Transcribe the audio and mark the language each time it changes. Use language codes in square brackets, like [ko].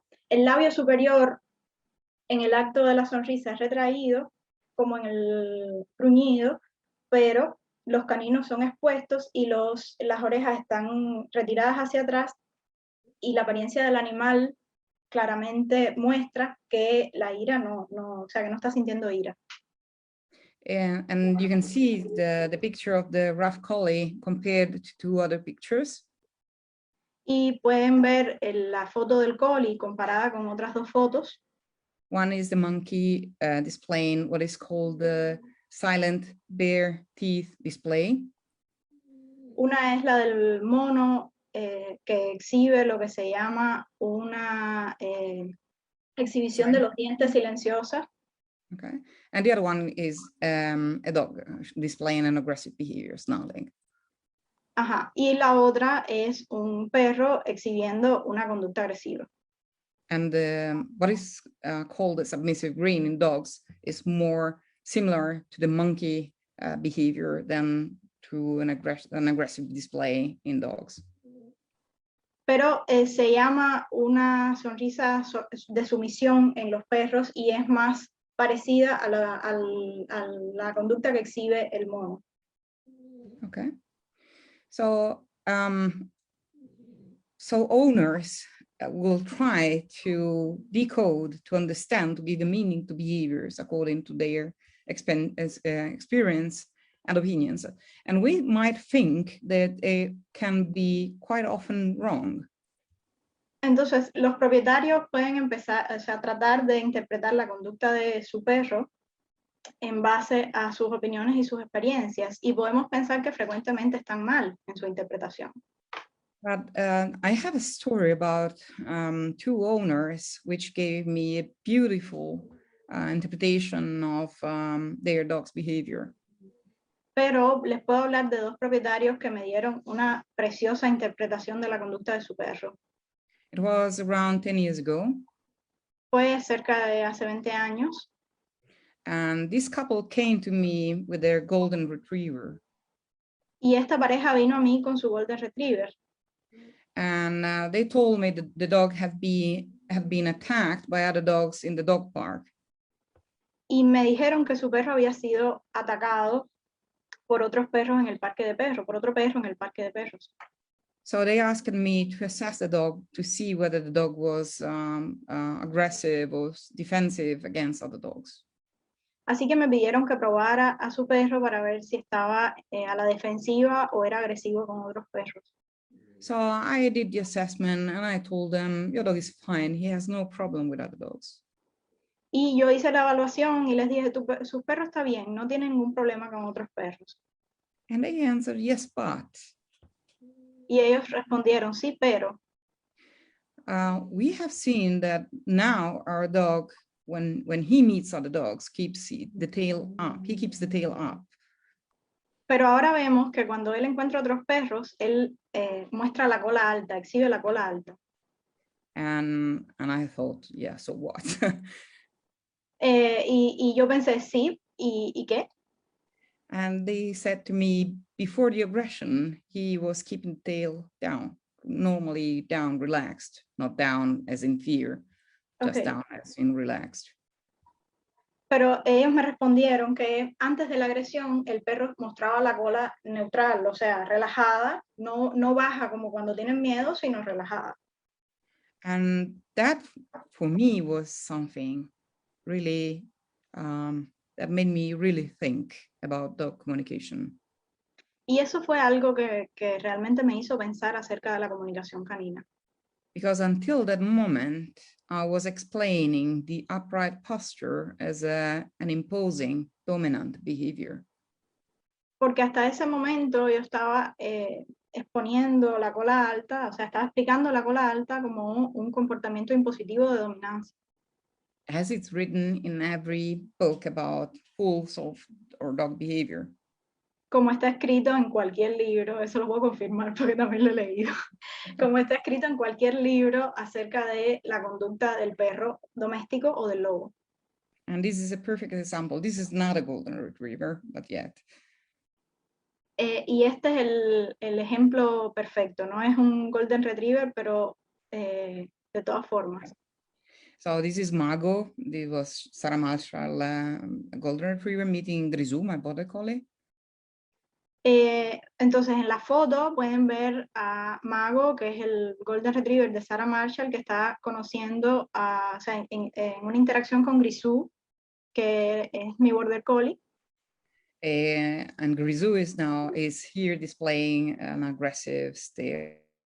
[es] El labio superior en el acto de la sonrisa es retraído, como en el gruñido, pero los caninos son expuestos y las orejas están retiradas hacia atrás y la apariencia del animal claramente muestra que la ira o sea, que no está sintiendo ira. [en] And you can see the picture of the rough collie compared to 2 other pictures. [es] Y pueden ver la foto del collie comparada con otras 2 fotos. [en] One is the monkey displaying what is called the silent bare teeth display. [es] Una es la del mono que exhibe lo que se llama una exhibición de los dientes silenciosa. [en] Okay, and the other one is a dog displaying an aggressive behavior, snarling. [es] Y la otra es un perro exhibiendo una conducta agresiva. [en] And what is called a submissive grin in dogs is more similar to the monkey behavior than to an aggressive display in dogs. [es] Pero se llama una sonrisa de sumisión en los perros y es más parecida a la conducta que exhibe el mono. [en] Okay, so owners will try to decode, to understand, to give a meaning to behaviors according to their experience and opinions. And we might think that it can be quite often wrong. [es] Entonces, los propietarios pueden empezar a tratar de interpretar la conducta de su perro en base a sus opiniones y sus experiencias, y podemos pensar que frecuentemente están mal en su interpretación. [en] But I have a story about 2 owners which gave me a beautiful interpretation of their dog's behavior. [es] Pero les puedo hablar de 2 propietarios que me dieron una preciosa interpretación de la conducta de su perro. [en] It was around 10 years ago. [es] Fue cerca de hace 20 años. [en] And this couple came to me with their golden retriever. [es] Y esta pareja vino a mí con su golden retriever. [en] And they told me that the dog had been attacked by other dogs in the dog park. [es] Y me dijeron que su perro había sido atacado por otros perros en el parque de perros, por otro perro en el parque de perros. [en] So they asked me to assess the dog to see whether the dog was aggressive or defensive against other dogs. [es] Así que me pidieron que probara a su perro para ver si estaba a la defensiva o era agresivo con otros perros. [en] So I did the assessment and I told them, your dog is fine. He has no problem with other dogs. [es] Y yo hice la evaluación y les dije, su perro está bien, no tiene ningún problema con otros perros. [en] And they answered, yes, but. [es] Y ellos respondieron, sí, pero. [en] We have seen that now our dog, when he meets other dogs, keeps the tail up. He keeps the tail up. [es] Pero ahora vemos que cuando él encuentra otros perros, él muestra la cola alta, exhibe la cola alta. [en] And I thought, yeah, so what? [es] Y yo pensé, sí, ¿y qué? [en] And they said to me, before the aggression, he was keeping the tail down, normally down, relaxed, not down as in fear, just Okay. down as in relaxed. [es] Pero ellos me respondieron que antes de la agresión el perro mostraba la cola neutral, o sea, relajada, no baja como cuando tienen miedo, sino relajada. [en] And that for me was something really, that made me really think about dog communication. [es] Y eso fue algo que realmente me hizo pensar acerca de la comunicación canina. [en] Because until that moment, I was explaining the upright posture as an imposing dominant behavior. [es] Porque hasta ese momento yo estaba exponiendo la cola alta, o sea, estaba explicando la cola alta como un comportamiento impositivo de dominancia. [en] As it's written in every book about wolves or dog behavior. [es] Como está escrito en cualquier libro, eso lo puedo confirmar porque también lo he leído, como está escrito en cualquier libro acerca de la conducta del perro doméstico o del lobo. [en] And this is a perfect example. This is not a golden retriever, but yet. [es] Y este es el ejemplo perfecto, no es un golden retriever, pero de todas formas. [en] So this is Mago. This was Sarah Marshall, a golden retriever meeting Grisou, my border collie. [es] Entonces en la foto pueden ver a Mago, que es el golden retriever de Sarah Marshall, que está conociendo, o sea, en una interacción con Grisou, que es mi border collie. [en] And Grisou is here displaying an aggressive stare.